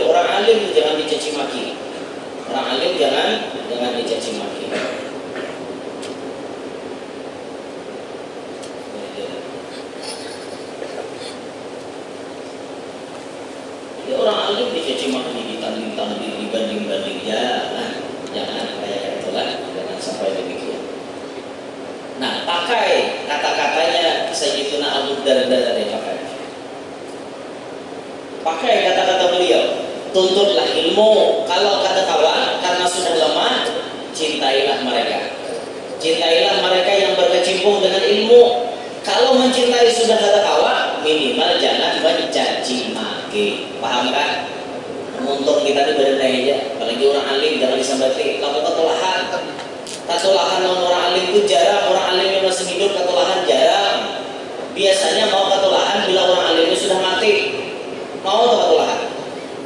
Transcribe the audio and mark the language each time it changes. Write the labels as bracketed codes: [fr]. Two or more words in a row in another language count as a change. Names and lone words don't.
[id] Orang alim jangan dicaci maki. Orang alim jangan dicaci maki. Jadi orang alim dicaci maki, ditanding-tanding, dibanding-banding, jangan kayak itulah. Jangan sampai demikian. Nah, pakai kata-katanya Sayyidina Abu Darda tadi pakai kata-kata beliau. Tuntutlah ilmu. Kalau kata kawan karena sudah lemah, cintailah mereka. Cintailah mereka yang berkecimpung dengan ilmu. Kalau mencintai sudah kata kawan, minimal jangan mencaci maki. Paham kan? Untung kita di badan aja. Apalagi orang alim jangan disambati. Lalu ketulahan. Ketulahan orang alim itu jarang. Orang alim yang masih hidup ketulahan jarang. Biasanya mau ketulahan bila orang alimnya sudah mati. Mau atau ketulahan?